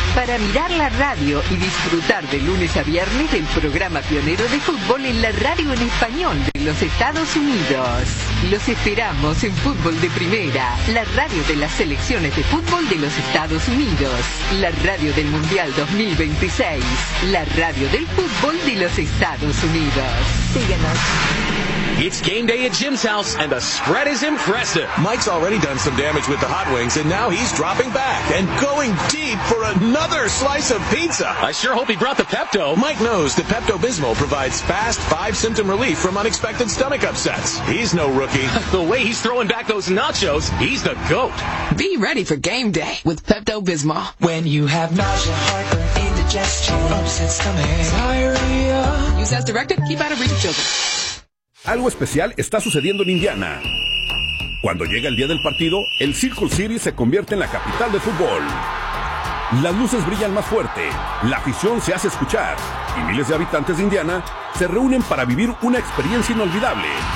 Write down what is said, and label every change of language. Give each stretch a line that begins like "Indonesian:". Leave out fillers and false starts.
Spanish: Para mirar la radio y disfrutar de lunes a viernes del programa pionero de fútbol en la radio en español de los Estados Unidos. Los esperamos en Fútbol de Primera, la radio de las selecciones de fútbol de los Estados Unidos. La radio del Mundial 2026, la radio del fútbol de los Estados Unidos. Síguenos.
English: It's game day at Jim's house, and the spread is impressive. Mike's already done some damage with the hot wings, and now he's dropping back and going deep for another slice of pizza. I sure hope he brought the Pepto. Mike knows that Pepto-Bismol provides fast, five-symptom relief from unexpected stomach upsets. He's no rookie. The way he's throwing back those nachos, he's the GOAT. Be ready for game day with Pepto-Bismol. When you have nausea, heartburn, indigestion, upset stomach, diarrhea. Use as directed, keep out of reach of children.
Spanish: Algo especial está sucediendo en Indiana. Cuando llega el día del partido, el Circle City se convierte en la capital del fútbol. Las luces brillan más fuerte, la afición se hace escuchar y miles de habitantes de Indiana se reúnen para vivir una experiencia inolvidable.